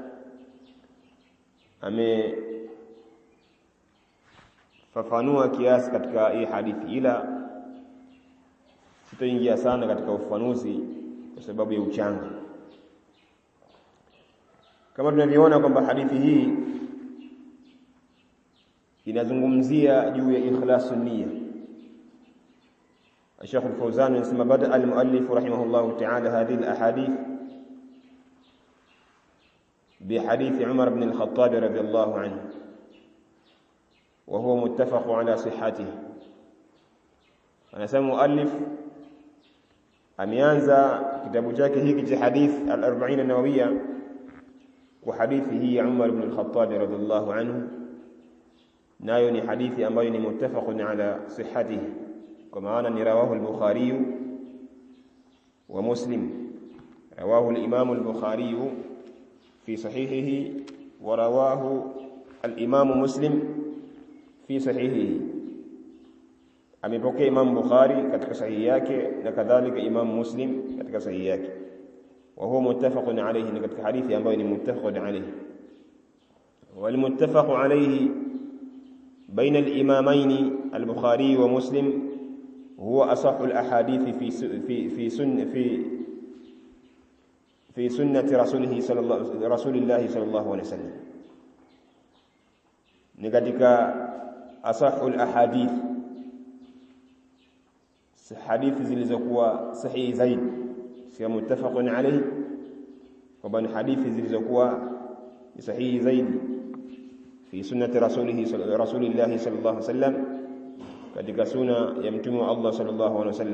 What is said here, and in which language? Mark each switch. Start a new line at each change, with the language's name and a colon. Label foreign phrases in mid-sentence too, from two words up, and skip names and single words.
Swahili: Fafanua kiasi katika hii hadithi, ila sitaingia sana katika ufafanuzi kwa sababu ya uchanga. Kama tunavyoona kwamba hadithi hii inazungumzia juu ya
Arabic: إخلاص النية. Sheikh al-Fawzan anasema بدأ المؤلف رحمه الله تعالى هذه الأحاديث بحديث Umar ibn al-Khattab رضي الله عنه وهو متفق على صحته.
Swahili: Anasema muallif ameanza kitabu chake hiki cha hadith al-40 an-Nawawiyya kwa hadithi hii ya Umar ibn al-Khattab
Arabic: رضي الله عنه,
Swahili: nayo ni hadithi ambayo ni
Arabic: متفق على صحته,
Swahili: kwa maana ni
Arabic: رواه البخاري ومسلم. رواه الإمام البخاري في صحيحه ورواه الإمام مسلم في صحيحه.
Swahili: Amepokea Imam Bukhari katika sahihi yake na kadhalika Imam Muslim katika sahihi yake,
Arabic: وهو متفق عليه,
Swahili: ni katika hadithi ambayo ni
Arabic: متفق عليه. والمتفق عليه بين الإمامين البخاري ومسلم هو أصح الأحاديث في سنة رسول الله صلى الله عليه وسلم,
Swahili: ni katika
Arabic: أصح الأحاديث,
Swahili: hadithi zilizokuwa sahihi zaidi, sio
Arabic: متفق عليه,
Swahili: kwamba ni hadithi zilizokuwa sahihi zaidi
Arabic: في سنة رسول الله صلى الله عليه وسلم,
Swahili: katika sunna ya mtume wa Allah
Arabic: صلى الله عليه وسلم.